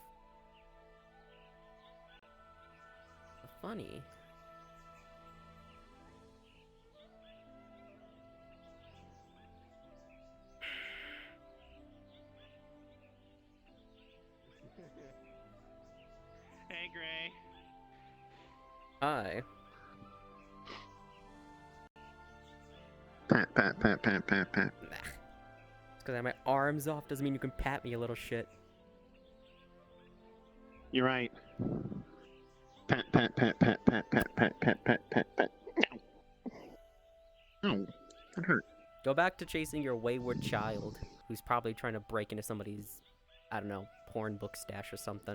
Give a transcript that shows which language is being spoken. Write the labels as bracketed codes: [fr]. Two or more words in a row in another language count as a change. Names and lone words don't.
[en] Funny. Hey, Gray. Hi. Pat, pat, pat, pat, pat, pat. Nah. Just because I have my arms off doesn't mean you can pat me, a little shit. You're right. Pat, pat, pat, pat, pat, pat, pat, pat, pat, pat, pat. Oh, that hurt. Go back to chasing your wayward child, who's probably trying to break into somebody's, I don't know, porn book stash or something.